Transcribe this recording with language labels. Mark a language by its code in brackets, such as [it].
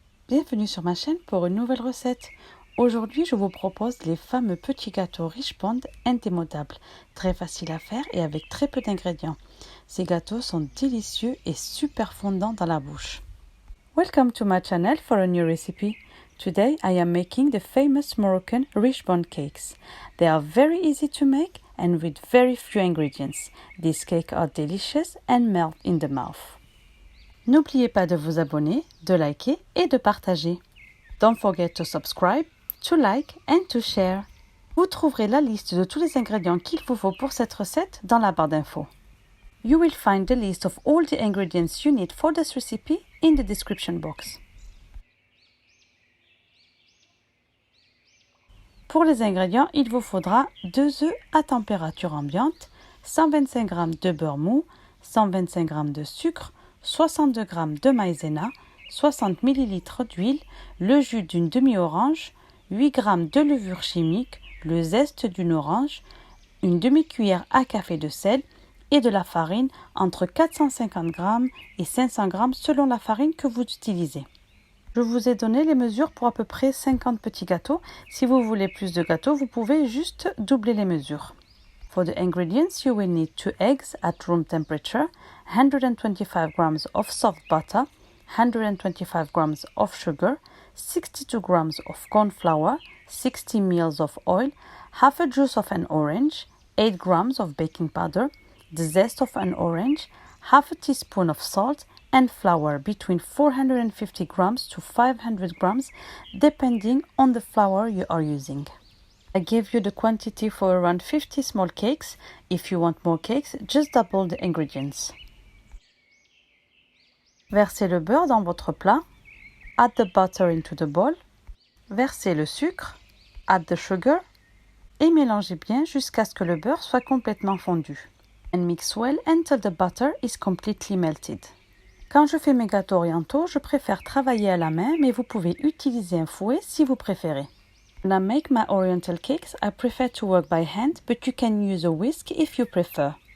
[fr] Bienvenue sur ma chaîne pour une nouvelle recette. Aujourd'hui, je vous propose les fameux petits gâteaux Richbond indémodables, très faciles à faire et avec très peu d'ingrédients. Ces gâteaux sont délicieux et super fondants dans la bouche. [en] Welcome to my channel for a new recipe. Today I am making the famous Moroccan Richbond cakes. They are very easy to make and with very few ingredients. These cakes are delicious and melt in the mouth. [fr] N'oubliez pas de vous abonner, de liker et de partager. [en] Don't forget to subscribe, to like and to share. [fr] Vous trouverez la liste de tous les ingrédients qu'il vous faut pour cette recette dans la barre d'infos. [en] You will find the list of all the ingredients you need for this recipe in the description box. [fr] Pour les ingrédients, il vous faudra 2 œufs à température ambiante, 125 g de beurre mou, 125 g de sucre, 62 g de maïzena, 60 ml d'huile, le jus d'une demi-orange, 8 g de levure chimique, le zeste d'une orange, une demi-cuillère à café de sel et de la farine entre 450 g et 500 g selon la farine que vous utilisez. Je vous ai donné les mesures pour à peu près 50 petits gâteaux. Si vous voulez plus de gâteaux, vous pouvez juste doubler les mesures. [en] For the ingredients, you will need 2 eggs at room temperature, 125 g of soft butter, 125 g of sugar, 62 g of corn flour, 60 ml of oil, half a juice of an orange, 8 g of baking powder, the zest of an orange, half a teaspoon of salt, and flour between 450 grams to 500 grams, depending on the flour you are using. I gave you the quantity for around 50 small cakes. If you want more cakes, just double the ingredients. [fr] Versez le beurre dans votre plat. [en] Add the butter into the bowl. [fr] Versez le sucre. [en] Add the sugar. [fr] Et mélangez bien jusqu'à ce que le beurre soit complètement fondu. [en] And mix well until the butter is completely melted. [fr] Quand je fais mes gâteaux orientaux, je préfère travailler à la main, mais vous pouvez utiliser un fouet si vous préférez. [en] When I make my oriental cakes, I prefer to work by hand, but you can use a whisk if you prefer.